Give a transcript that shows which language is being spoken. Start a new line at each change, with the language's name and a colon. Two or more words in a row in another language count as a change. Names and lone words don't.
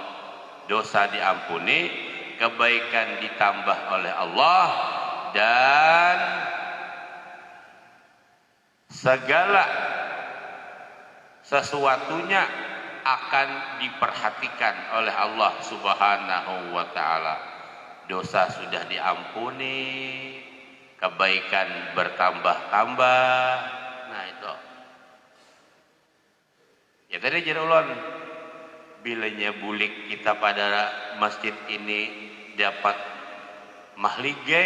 Indonesian: Dosa diampuni, kebaikan ditambah oleh Allah, dan segala sesuatunya akan diperhatikan oleh Allah
Arabic: Subhanahu wa taala.
Indonesian: Dosa sudah diampuni, kebaikan bertambah-tambah. Nah itu.
Banjar: Ya tadi jadi ulun, bilanya bulik kita pada masjid ini dapat mahligai.